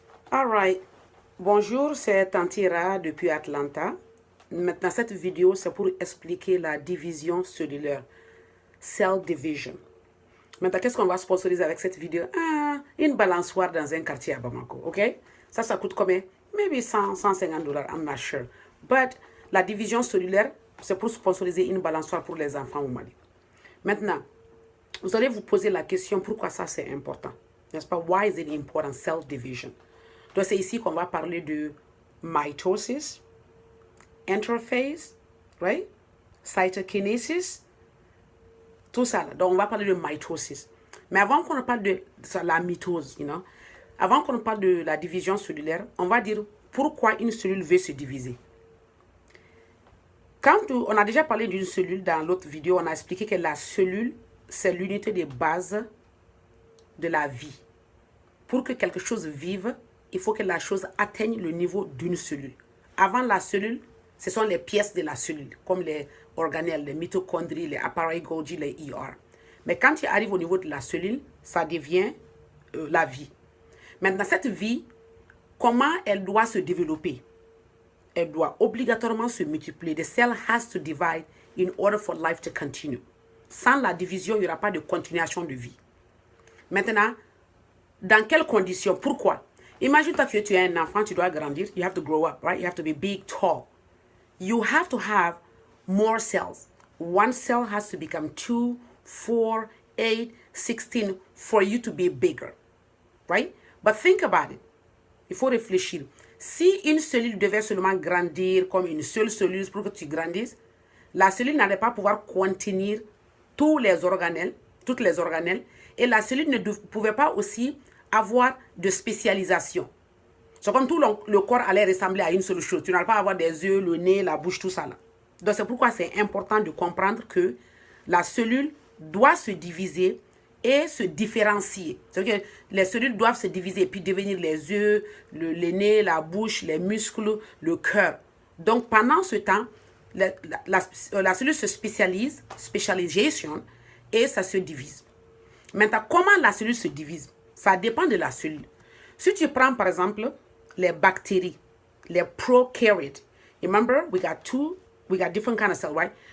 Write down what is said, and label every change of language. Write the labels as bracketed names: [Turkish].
[French] Alright, bonjour, c'est Tantira depuis Atlanta. Maintenant, cette vidéo, c'est pour expliquer la division cellulaire, cell division. Maintenant, qu'est-ce qu'on va sponsoriser avec cette vidéo? Une balançoire dans un quartier à Bamako, ok? Ça coûte combien? [English] Maybe 100, 150 dollars, I'm not sure. [French] But la division cellulaire, c'est pour sponsoriser une balançoire pour les enfants au Mali. Maintenant, vous allez vous poser la question, pourquoi ça c'est important? N'est-ce pas? [English] Why is it important, cell division? [French] Donc, c'est ici qu'on va parler de mitosis, interphase, right? Cytokinesis, tout ça. Donc, on va parler de mitosis. Mais avant qu'on parle de la mitose, avant qu'on parle de la division cellulaire, on va dire pourquoi une cellule veut se diviser. Quand on a déjà parlé d'une cellule dans l'autre vidéo, on a expliqué que la cellule, c'est l'unité de base de la vie. Pour que quelque chose vive, il faut que la chose atteigne le niveau d'une cellule. Avant la cellule, ce sont les pièces de la cellule, comme les organelles, les mitochondries, les appareils Golgi, les ER. Mais quand il arrive au niveau de la cellule, ça devient la vie. Maintenant, cette vie, comment elle doit se développer? Elle doit obligatoirement se multiplier. [English] The cell has to divide in order for life to continue. [French] Sans la division, il n'y aura pas de continuation de vie. Maintenant, dans quelles conditions? Pourquoi? Imagine que tu es un enfant, tu dois grandir. [English] You have to grow up, right? You have to be big, tall. You have to have more cells. One cell has to become 2, 4, 8, 16 for you to be bigger, right? But think about it. [French] Il faut réfléchir. Si une cellule devait seulement grandir comme une seule cellule pour que tu grandisses, la cellule n'allait pas pouvoir contenir toutes les organelles, et la cellule ne pouvait pas aussi avoir de spécialisation. C'est comme tout le corps allait ressembler à une seule chose. Tu n'allais pas avoir des yeux, le nez, la bouche, tout ça là. Donc c'est pourquoi c'est important de comprendre que la cellule doit se diviser et se différencier. C'est-à-dire que les cellules doivent se diviser et puis devenir les yeux, le nez, la bouche, les muscles, le cœur. Donc pendant ce temps, la cellule se spécialise, spécialisation, et ça se divise. Maintenant, comment la cellule se divise? Ça dépend de la cellule. Si tu prends par exemple les bactéries, les prokaryotes. [English] Remember, we got different kind of cells, right?